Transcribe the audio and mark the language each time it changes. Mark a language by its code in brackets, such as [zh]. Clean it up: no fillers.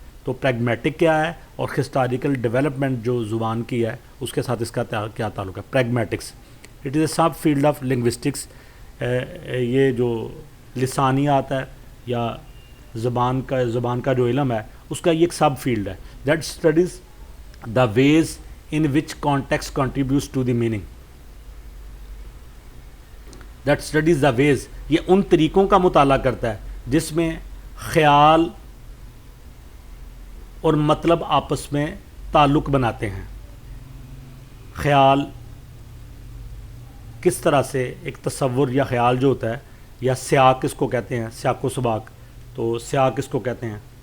[ur] تو پریگمیٹک کیا ہے، اور ہسٹوریکل ڈیولپمنٹ جو زبان کی ہے اس کے ساتھ اس کا کیا تعلق ہے؟ [en] Pragmatics it is a subfield of linguistics. [ur] یہ جو لسانیات ہے یا زبان کا جو علم ہے اس کا یہ ایک سب فیلڈ ہے. [en] That studies the ways in which context contributes to the meaning. That studies the ways, [ur] یہ ان طریقوں کا مطالعہ کرتا ہے جس میں خیال اور مطلب آپس میں تعلق بناتے ہیں. خیال کس طرح سے ایک تصور یا خیال جو ہوتا ہے، یا سیاق اس کو کہتے ہیں، سیاق و سباق، تو سیاق اس کو کہتے ہیں.